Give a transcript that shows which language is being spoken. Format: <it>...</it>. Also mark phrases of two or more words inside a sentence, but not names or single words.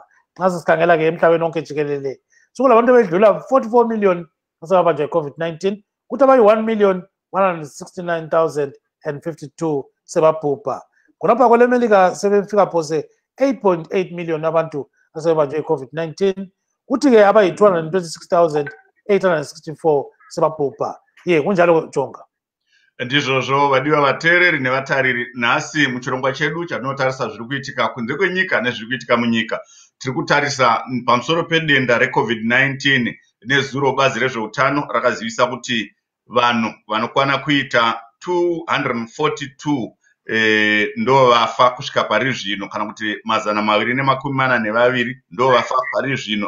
<nd>Nxa sikhangela ke emhlabeni wonke jikelele sokulabantu abedlula 44 million asebabanjwa i-COVID-19, kuthi abayi-1,169,052 sebabhubha. Khonapha kweleMelika sebefika phose 8.8 million abantu asebebanjwe i-COVID-19, kuthi ke abayi-226,864 sebabhubha. Kunjalo Jonga.</nd> <sn>Ndizvozvo vadiwa vateereri nevatariri, nhasi muchirongwa chedu chatinotarisa zviri kuitika kunze kwenyika nezviri kuitika munyika. Tiri kutarisa pamusoro pedenda reCovid-19 nezuro bazi rezveutano rakazivisa kuti vanhu vanokwana kuita 242 ndo vafa kusvika pari zvino, kana kuti 242 ndo vafa pari zvino.</sn>